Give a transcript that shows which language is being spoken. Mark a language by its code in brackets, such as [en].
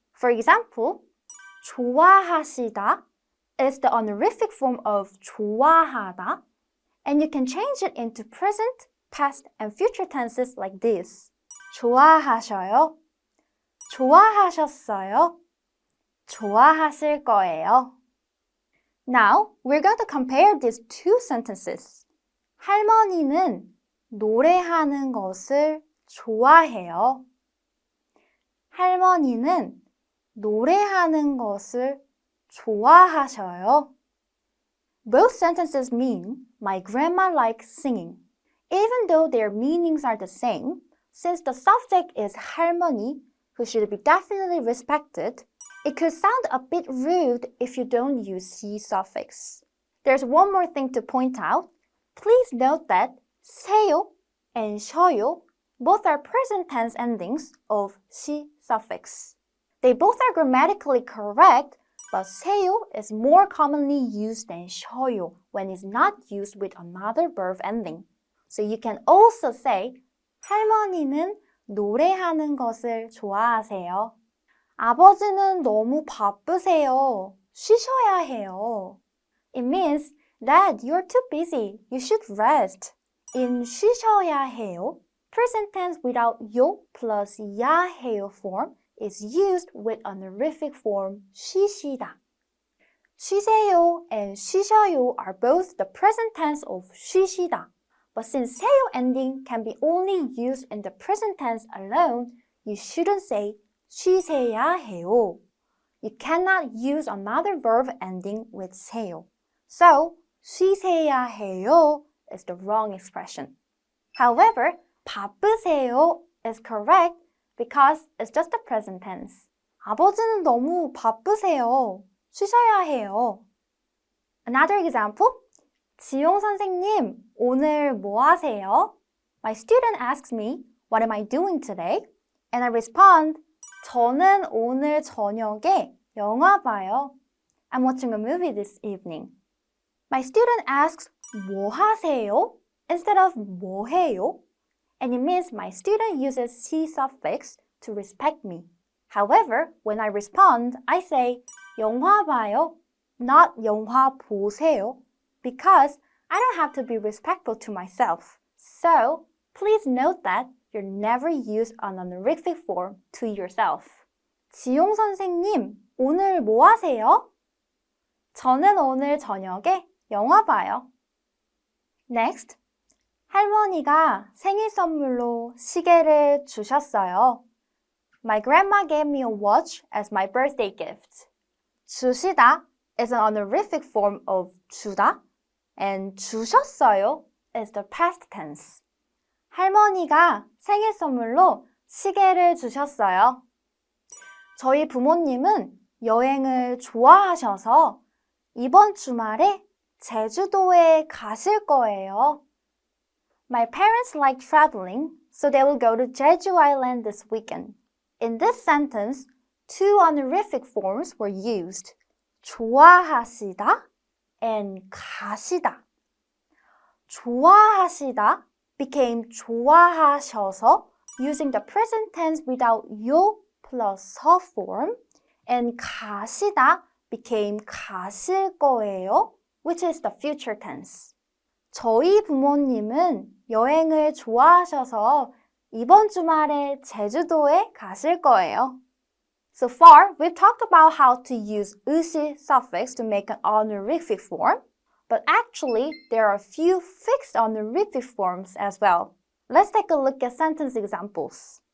[en] For example, 좋아하시다 is the honorific form of 좋아하다, and you can change it into present, past, and future tenses like this. [ko] 좋아하셔요. 좋아하셨어요. 좋아하실 거예요. [en] Now, we're going to compare these two sentences. [ko] 할머니는 노래하는 것을 좋아해요. 할머니는 노래하는 것을 좋아하셔요. [en] Both sentences mean my grandma likes singing. Even though their meanings are the same, since the subject is 할머니, who should be definitely respected, it could sound a bit rude if you don't use 시 suffix. There's one more thing to point out. Please note that 세요 and 셔요 both are present tense endings of 시 suffix. They both are grammatically correct, but 세요 is more commonly used than 셔요 when it's not used with another verb ending. So you can also say [ko] 할머니는 노래하는 것을 좋아하세요. 아버지는 너무 바쁘세요. 쉬셔야 해요. [en] It means that you're too busy. You should rest. In [ko] 쉬셔야 해요, [en] present tense without 요 plus 야 해요 form is used with honorific form 쉬시다. 쉬세요 and 쉬셔요 are both the present tense of 쉬시다. But since 세요 ending can be only used in the present tense alone, you shouldn't say [ko] 쉬세야 해요. [en] you cannot use another verb ending with 세요. So, [ko] 쉬세야 해요 [en] is the wrong expression. However, 바쁘세요 is correct because it's just the present tense. [ko] 아버지는 너무 바쁘세요. 쉬셔야 해요. [en] Another example. [ko] 지용 선생님, 오늘 뭐 하세요? [en] My student asks me, what am I doing today? And I respond, [ko] 저는 오늘 저녁에 영화 봐요. [en] I'm watching a movie this evening. My student asks, [ko] 뭐 하세요? [en] Instead of [ko] 뭐 해요? [en] And it means my student uses C suffix to respect me. However, when I respond, I say [ko] 영화 봐요, [en] not [ko] 영화 보세요, [en] because I don't have to be respectful to myself. So, please note that you never use an honorific form to yourself. [ko] 지용 선생님, 오늘 뭐 하세요? 저는 오늘 저녁에 영화 봐요. [en] Next, [ko] 할머니가 생일 선물로 시계를 주셨어요. [en] My grandma gave me a watch as my birthday gift. 주시다 is an honorific form of 주다, and 주셨어요 is the past tense. [ko] 할머니가 생일 선물로 시계를 주셨어요. 저희 부모님은 여행을 좋아하셔서 이번 주말에 제주도에 가실 거예요. [en] My parents like traveling, so they will go to Jeju Island this weekend. In this sentence, two honorific forms were used. [ko] 좋아하시다 and 가시다. [en] 좋아하시다 became 좋아하셔서 using the present tense without 요 plus 서 form, and 가시다 became [ko] 가실 거예요, [en] which is the future tense. [ko] 저희 부모님은 여행을 좋아하셔서 이번 주말에 제주도에 가실 거예요. [en] So far, we've talked about how to use 으시 suffix to make an honorific form, but actually, there are a few fixed honorific forms as well. Let's take a look at sentence examples.